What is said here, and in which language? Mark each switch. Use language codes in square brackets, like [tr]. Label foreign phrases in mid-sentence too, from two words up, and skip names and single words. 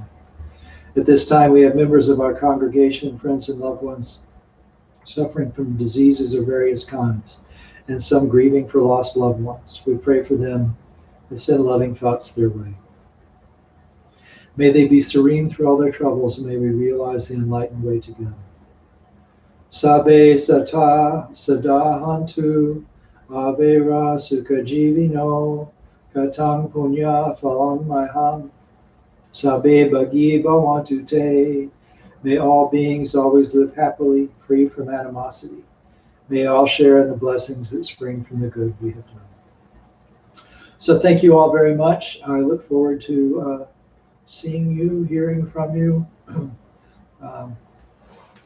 [en] At this time, we have members of our congregation, friends and loved ones suffering from diseases of various kinds, and some grieving for lost loved ones. We pray for them and send loving thoughts their way. May they be serene through all their troubles, and may we realize the enlightened way together. [pi] Sabe sata sadahantu avera sukha jivino katang punya phalang maham sabe bhagi bhavantu te. [en] May all beings always live happily, free from animosity. May all share in the blessings that spring from the good we have done. So thank you all very much. I look forward to seeing you, hearing from you.